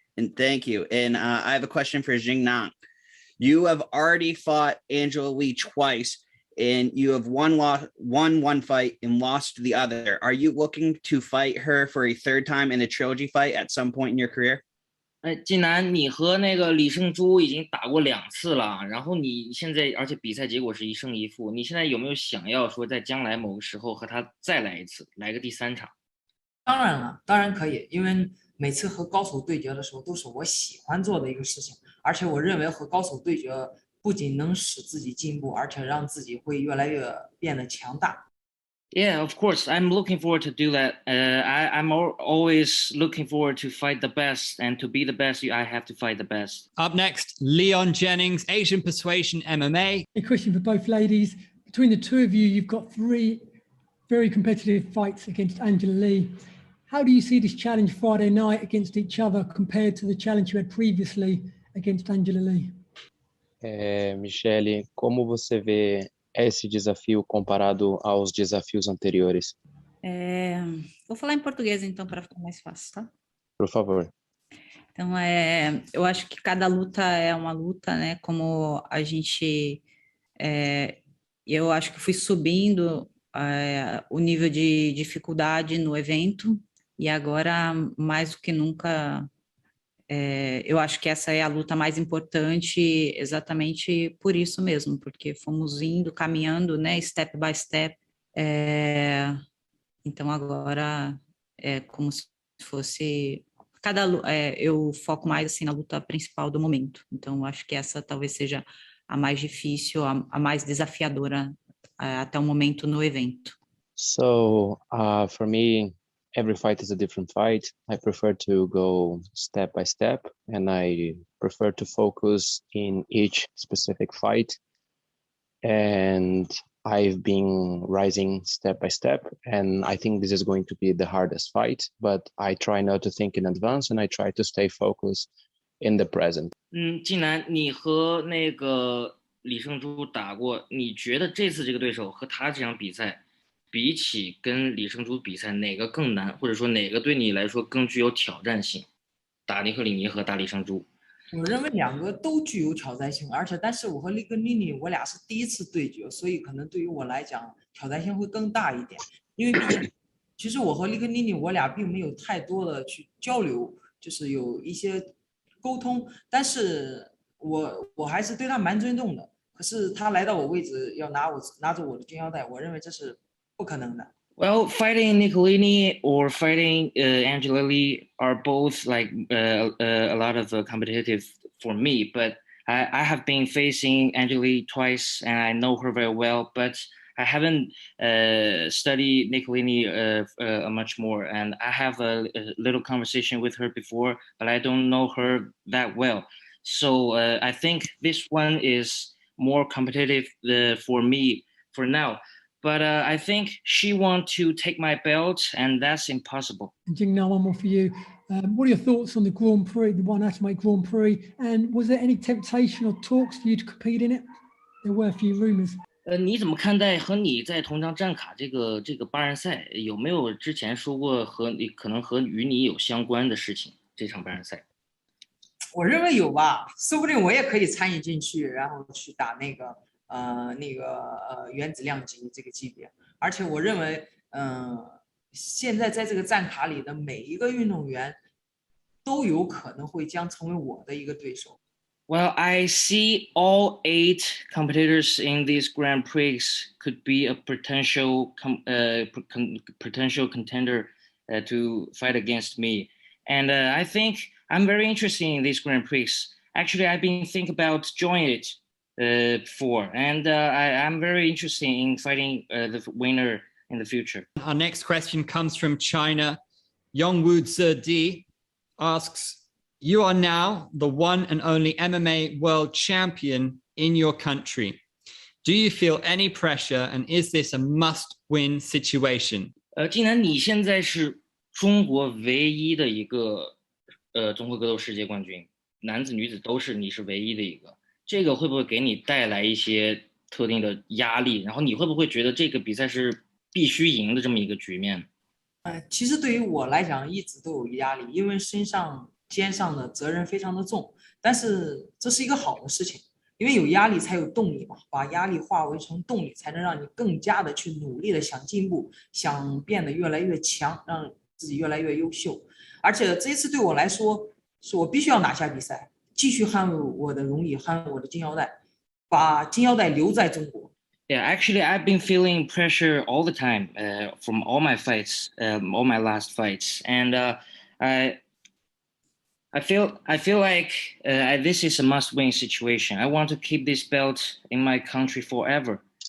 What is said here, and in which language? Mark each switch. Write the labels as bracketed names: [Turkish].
[English] And thank you. And I have a question for Jing. You have already fought Angela Lee twice, and you have won one fight and lost the other. Are you looking to fight her for a third time in a trilogy fight at some point in your career? [Chinese] 既然你和那个李胜洙已经打过2次了，然后你现在而且比赛结果是1胜1负，你现在有没有想要说在将来某个时候和他再来一次，来个第3场？当然了，当然可以，因为每次和高手对决的时候都是我喜欢做的一个事情，而且我认为和高手对决不仅能使自己进步，而且让自己会越来越变得强大。 [English] Yeah, of course. I'm looking forward to do that. I'm always looking forward to fight the best, and to be the best, I have to fight the best. Up next, Leon Jennings, Asian Persuasion MMA. A question for both ladies. Between the two of you, you've got 3 very competitive fights against Angela Lee. How do you see this challenge Friday night against each other compared to the challenge you had previously against Angela Lee? [Portuguese] Michele, como você vê esse desafio comparado aos desafios anteriores? Vou falar em português, então, para ficar mais fácil, tá? Por favor. Então, eu acho que cada luta é uma luta, né? Como a gente... eu acho que fui subindo o nível de dificuldade no evento, e agora, mais do que nunca, eu acho que essa é a luta mais importante exatamente por isso mesmo, porque fomos indo, caminhando, né, [English] step by step. [Portuguese] Então, agora é como se fosse... eu foco mais assim, na luta principal do momento. Então, acho que essa talvez seja a mais difícil, a mais desafiadora até o momento no evento. [English] So, for me, every fight is a different fight. I prefer to go step by step, and I prefer to focus in each specific fight. And I've been rising step by step, and I think this is going to be the hardest fight, but I try not to think in advance, and I try to stay focused in the present. [Chinese] 既然你和那个李胜洙打过，你觉得这次这个对手和他这场比赛比起跟李胜洙比赛哪个更难，或者说哪个对你来说更具有挑战性？打尼克里尼和打李胜洙。我认为2个都具有挑战性，但是我和利格尼尼我俩是第一次对决，所以可能对于我来讲挑战性会更大一点。因为毕竟，其实我和利格尼尼我俩并没有太多的去交流，就是有一些沟通，但是我还是对他蛮尊重的。可是他来到我位置要拿着我的金腰带，我认为这是不可能的。 [English] Well, fighting Nicolini or fighting Angela Lee are both like a lot of competitive for me, but I have been facing Angela Lee twice, and I know her very well, but I haven't studied Nicolini much more, and I have a little conversation with her before, but I don't know her that well. So I think this one is more competitive for me for now. But I think she wants to take my belt, and that's impossible. Jing, now one more for you. What are your thoughts on the Grand Prix, the One Atomweight Grand Prix? And was there any temptation or talks for you to compete in it? There were a few rumors. [Chinese] 你怎么看待和你在同场战卡这个8人赛？有没有之前说过可能与你有相关的事情？这场8人赛？我认为有吧，说不定我也可以参与进去，然后去打那个原子量级这个级别。而且我认为，现在在这个战卡里的每一个运动员都有可能会将成为我的一个对手。 [English] Well, I see all 8 competitors in this Grand Prix could be a potential contender to fight against me, and I think I'm very interested in this Grand Prix. Actually, I've been thinking about joining it before, and I'm very interested in fighting the winner in the future. Our next question comes from China. Yongwu Zedi asks, you are now the one and only MMA world champion in your country. Do you feel any pressure, and is this a must-win situation? [Chinese] 既然你现在是中国唯一的一个综合格斗世界冠军，男子女子都是，你是唯一的一个，这个会不会给你带来一些特定的压力？然后你会不会觉得这个比赛是必须赢的这么一个局面？其实对于我来讲，一直都有压力，因为肩上的责任非常的重。但是这是一个好的事情，因为有压力才有动力嘛，把压力化为成动力，才能让你更加的去努力的想进步，想变得越来越强，让自己越来越优秀。而且这一次对我来说，是我必须要拿下比赛，继续捍卫我的荣誉，捍卫我的金腰带，把金腰带留在中国。 [English] Yeah, actually, I've been feeling pressure all the time from all my fights, all my last fights, and I feel like this is a must-win situation. I want to keep this belt in my country forever.